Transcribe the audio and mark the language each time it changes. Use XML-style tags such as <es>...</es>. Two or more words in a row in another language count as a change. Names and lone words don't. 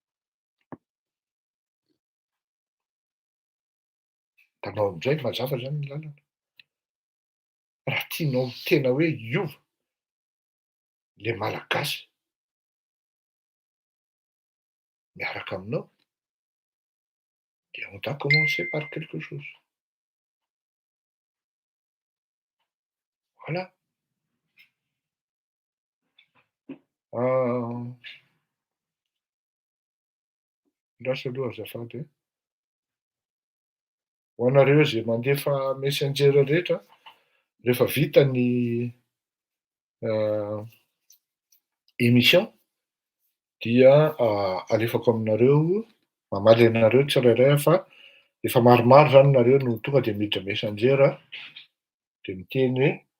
<mg>Tanao amin'izay mazava zany ny lalana. Raha tianao tena hoe hiova le malagasy miaraka aminao,</mg> <fr>de on doit commencer par quelque chose. Voilà.</fr> <mg>Lasa aloha azafady e. Ho anareo zay mandefa messenger rehetra, rehefa vita ny émission dia alefako aminareo, mamaly anareo tsirairay fa efa maromaro zany nareo no tonga de miditra messenger de miteny hoe</mg>